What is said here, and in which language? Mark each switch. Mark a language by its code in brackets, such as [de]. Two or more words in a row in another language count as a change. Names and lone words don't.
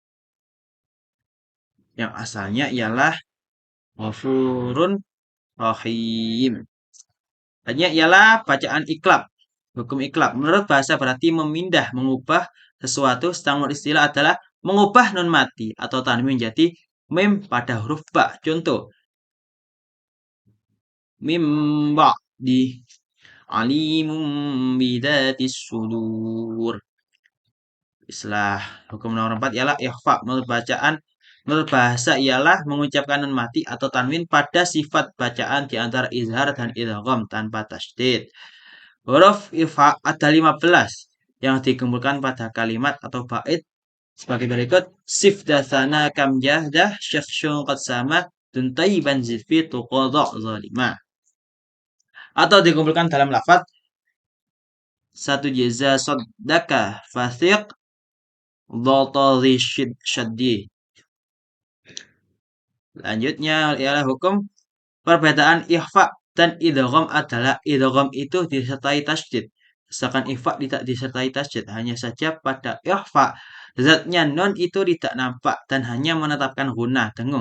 [id] Yang asalnya ialah [ar] غفور رحيم. [id] Hanya ialah bacaan iklab. Hukum iklab. Menurut bahasa berarti memindah, mengubah sesuatu. Sedangkan istilah adalah mengubah nun mati atau tanwin menjadi mim pada huruf ba. Contoh, mim ba di [ar] عليم بذات الصدور. [id] Istilah hukum nomor 4 ialah ikhfa. Menurut bahasa ialah mengucapkan nun mati atau tanwin pada sifat bacaan di antara izhar dan idgham tanpa tasydid. Huruf ifa ada 15 yang dikumpulkan pada kalimat atau bait sebagai berikut. [ar] صف ذا ثنا كم جاد شخص قد سما دم طيبا زد في تقى ضع ظالما. [id] Atau dikumpulkan dalam lafaz satu jeza saddaka fathiq dhata syaddi. Selanjutnya ialah hukum perbedaan ikhfa dan idgham adalah idgham itu disertai tasydid. Sedangkan ikhfa tidak disertai tasydid. Hanya saja pada ikhfa zatnya nun itu tidak nampak dan hanya menetapkan gunnah dengung.